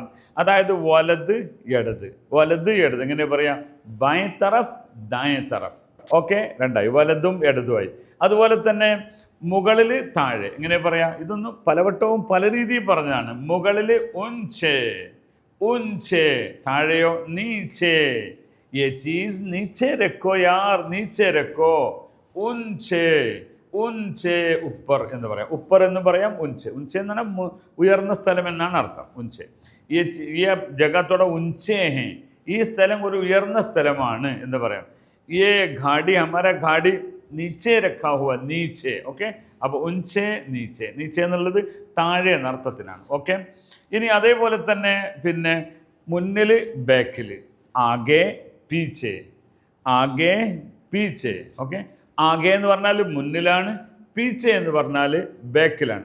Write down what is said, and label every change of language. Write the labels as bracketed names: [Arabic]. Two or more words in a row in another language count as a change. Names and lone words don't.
[Malayalam] അതായത് വലത് ഇടത്, വലത് ഇടത് എങ്ങനെ പറയാം? [Hindi] बाएं तरफ़ दाएं तरफ़. [Malayalam] ഓക്കെ, രണ്ടായി, വലതും ഇടതുമായി. അതുപോലെ തന്നെ മുകളിൽ താഴെ എങ്ങനെ പറയാം? ഇതൊന്നും പലവട്ടവും പല രീതിയിൽ പറഞ്ഞതാണ്. മുകളിൽ ഉൻചേ, ഉൻചേ, താഴെയോ നീച്ചേ. [Hindi] ये चीज़ नीचे रखो यार, नीचे रखो. ऊँचे, ऊँचे ऊपर [Malayalam] എന്ന് പറയാം. ഉപ്പർ എന്ന് പറയാം, ഉൻചേ. ഉൻചേ എന്ന് പറഞ്ഞാൽ ഉയർന്ന സ്ഥലം എന്നാണ് അർത്ഥം. ഉൻചേ ഈ ജഗത്തോടെ [Hindi] ऊँचे है, [Malayalam] ഈ സ്ഥലം ഒരു ഉയർന്ന സ്ഥലമാണ് എന്ന് പറയാം. [Hindi] ये गाड़ी हमारा गाड़ी नीचे रखा हुआ, नीचे. [Malayalam] ഓക്കെ, അപ്പോൾ [Hindi] ऊँचे नीचे, नीचे [Malayalam] എന്നുള്ളത് താഴെ എന്ന അർത്ഥത്തിനാണ്. ഓക്കെ, ഇനി അതേപോലെ തന്നെ പിന്നെ മുന്നിൽ ബാക്കിൽ, [Hindi] आगे पीछे, आगे पीछे. [Malayalam] ഓക്കെ, ആകെ എന്ന് പറഞ്ഞാൽ മുന്നിലാണ്, പീച്ചെ എന്ന് പറഞ്ഞാൽ ബാക്കിലാണ്.